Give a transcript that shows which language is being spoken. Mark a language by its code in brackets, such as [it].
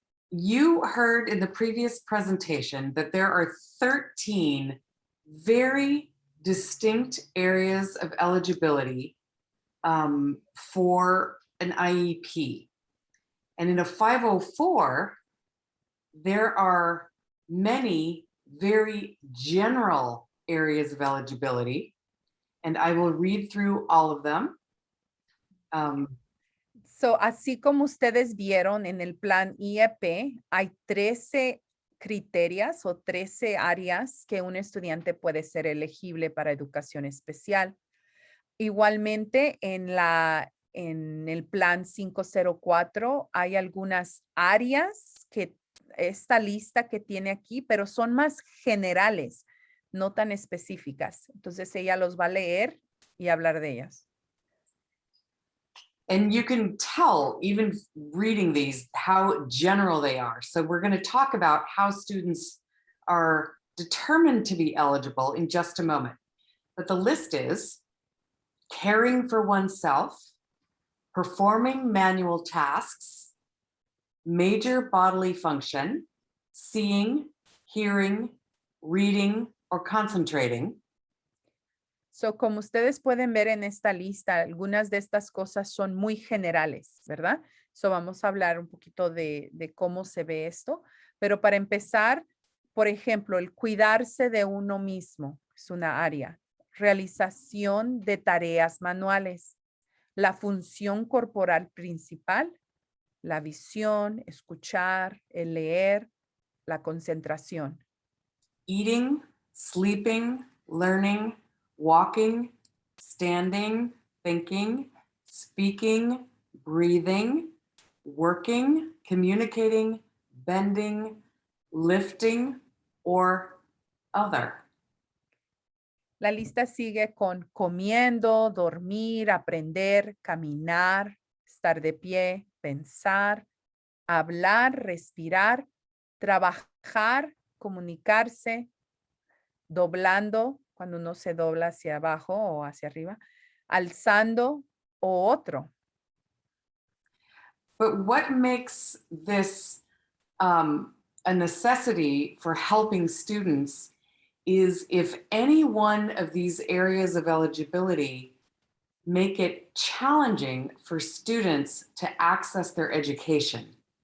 [en] You heard in the previous presentation that there are 13 very distinct areas of eligibility for an IEP. And in a 504, there are many very general areas of eligibility, and I will read through all of them. [es] So, así como ustedes vieron en el plan IEP, hay 13 criterios o 13 áreas que un estudiante puede ser elegible para educación especial. Igualmente, en el plan 504 hay algunas áreas que esta lista que tiene aquí, pero son más generales, no tan específicas. Entonces ella los va a leer y hablar de ellas. [en] And you can tell, even reading these, how general they are. So we're going to talk about how students are determined to be eligible in just a moment. But the list is caring for oneself, performing manual tasks, major bodily function, seeing, hearing, reading, or concentrating. [es] So, como ustedes pueden ver en esta lista, algunas de estas cosas son muy generales, ¿verdad? So, vamos a hablar un poquito de cómo se ve esto. Pero para empezar, por ejemplo, el cuidarse de uno mismo es una área. Realización de tareas manuales. La función corporal principal, la visión, escuchar, el leer, la concentración. [en] Eating, sleeping, learning, walking, standing, thinking, speaking, breathing, working, communicating, bending, lifting, or other. [es] La lista sigue con comiendo, dormir, aprender, caminar, estar de pie, pensar, hablar, respirar, trabajar, comunicarse, doblando, cuando uno se dobla hacia abajo o hacia arriba, alzando o otro. [en] But what makes this a necessity for helping students is if any one of these areas of eligibility make it challenging for students to access their education.